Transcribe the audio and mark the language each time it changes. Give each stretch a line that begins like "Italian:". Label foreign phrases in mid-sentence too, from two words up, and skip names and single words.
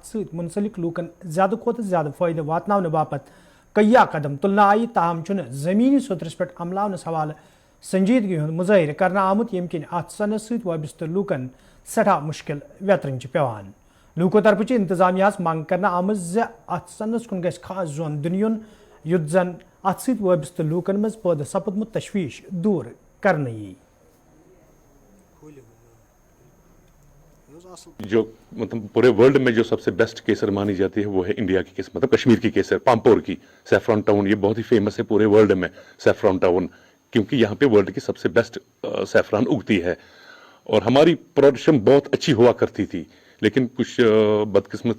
Kashmiri: سۭتۍ مُنسلک لوٗکن زیادٕ کھۄتہٕ زیادٕ فٲیدٕ واتناونہٕ باپتھ کیا قدم تُلنہٕ آیہِ تاہم چھُنہٕ زٔمیٖنی سطرس پٮ۪ٹھ عملاونس حوالہٕ سنجیدگی ہُنٛد مُظٲہرٕ کرنہٕ آمُت ییٚمہِ کِنۍ اَتھ صنعت سۭتۍ وابستہٕ لوٗکن سٮ۪ٹھاہ مُشکِل ویترٕنۍ چھِ پیوان لوٗکو طرفہٕ چھِ انتظامیہس منٛگ کرنہٕ آمٕژ زِ اَتھ صنعتس کُن گژھِ خاص زون دِنہٕ یُن یُتھ زن اَتھ سۭتۍ وابستہٕ لوٗکن منٛز پٲدٕ سپُدمُت تشویش دوٗر کرنہٕ یِیہِ
Urdu: جو مطلب پورے ورلڈ میں جو سب سے بیسٹ کیسر مانی جاتی ہے وہ ہے انڈیا کی کیسر مطلب کشمیر کی کیسر پامپور کی
English: saffron town
Urdu: یہ بہت ہی فیمس ہے پورے ورلڈ میں
English: saffron town
Urdu: کیونکہ یہاں پہ ورلڈ کی سب سے بیسٹ سیفران اگتی ہے اور ہماری پروڈکشن بہت اچھی ہوا کرتی تھی لیکن کچھ بدقسمتی